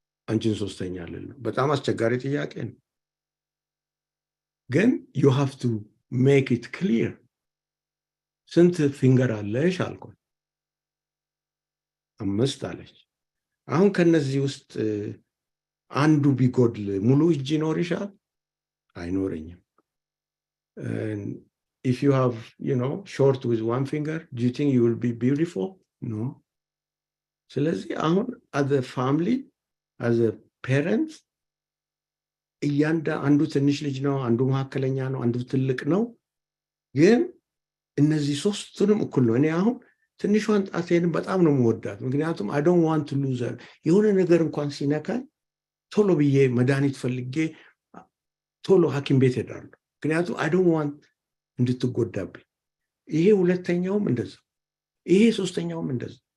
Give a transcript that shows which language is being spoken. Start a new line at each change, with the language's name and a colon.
Amharic: አንቺን ሶስተኛ ልል ነው? በጣም አስቸጋሪ ጥያቄ ነው። ግን
English: you have to make it clear።
Amharic: ስንት ፊንገር አለሽ አልኳት። 5 አለች። አሁን ከነዚህ ውስጥ አንዱ ቢጎድል ሙሉ እጅ ይኖርሻል? አይኖረኝም።
English: And if you have, short with one finger, do you think you will be beautiful? No.
Amharic: ስለዚህ አሁን
English: as a family, as a parents,
Amharic: አንዱ ትንሽ ልጅ ነው፣ አንዱ መካከለኛ ነው፣ አንዱ ትልቅ ነው። ግን እነዚህ ሶስቱንም እኩል ነው። እኔ አሁን ትንሿን ጣቴን በጣም ነው የምወዳት፣ ምክንያቱም
English: I don't want to lose her።
Amharic: የሆነ ነገር እንኳን ሲነካኝ ቶሎ ብዬ መድኃኒት ፈልጌ ቶሎ ሐኪም ቤት ሄዳለሁ፣ ምክንያቱም
English: I don't want
Amharic: እንድትጎዳብኝ። ይሄ ሁለተኛውም እንደዛ፣ ይሄ ሶስተኛውም እንደዛ።